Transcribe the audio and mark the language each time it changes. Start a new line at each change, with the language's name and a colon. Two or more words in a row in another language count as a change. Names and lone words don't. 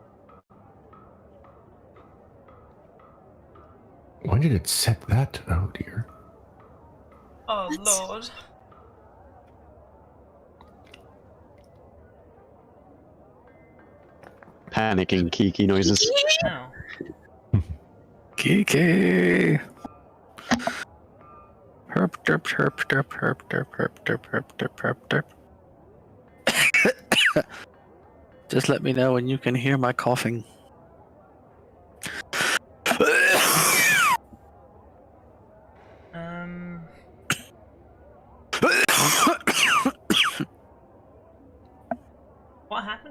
English: When did it set that? Oh dear. Oh What? lord. Panicking Kiki noises. No. Kiki! Herp derp herp derp herp derp herp derp herp derp herp derp. Just let me know when you can hear my coughing. What happened?